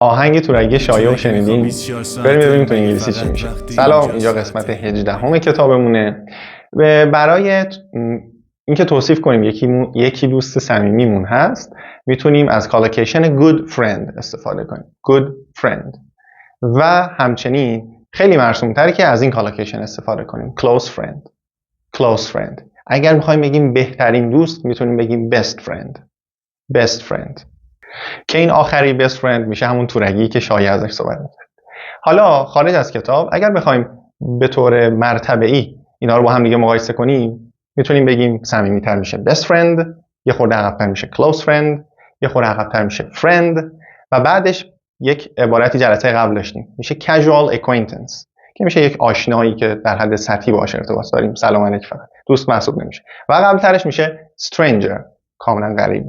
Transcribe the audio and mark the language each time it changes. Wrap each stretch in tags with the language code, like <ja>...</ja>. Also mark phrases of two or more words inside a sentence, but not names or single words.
<fa>آهنگ تورگی شایع و شنیدین؟ بریم ببینیم تو انگلیسی چی میشه. سلام، اینجا قسمت 18 کتابمونه. برای اینکه توصیف کنیم یکی دوست صمیمیمون هست، میتونیم از کالوکیشن</fa> <en>good friend</en> <fa>استفاده کنیم.</fa> <en>good friend.</en> <fa>و همچنین خیلی مرسوم‌تره که از این کالوکیشن استفاده کنیم.</fa> <en>close friend. close friend.</en> <fa>اگر میخوایم بگیم بهترین دوست، میتونیم بگیم</fa> <en>best friend. best friend.</en> <fa>که این آخری</fa> <en>best friend</en> <fa>میشه همون تورگی که شایع ازش صحبت می‌کنه. حالا خارج از کتاب اگر بخوایم به طور مرتبه‌ای اینا رو با هم دیگه مقایسه کنیم، میتونیم بگیم صمیمی‌تر میشه</fa> <en>best friend،</en> <fa>یه خورده عقب‌تر میشه</fa> <en>close friend،</en> <fa>یه خورده عقب‌تر میشه friend و بعدش یک عبارتی جلسه قبل داشتیم میشه</fa> <en>casual acquaintance</en> <fa>که میشه یک آشنایی که در حد سطحی باهاش ارتباط داریم، سلام علیک فقط، دوست محسوب نمیشه. و قبل‌ترش میشه stranger، کاملا غریبه.</fa>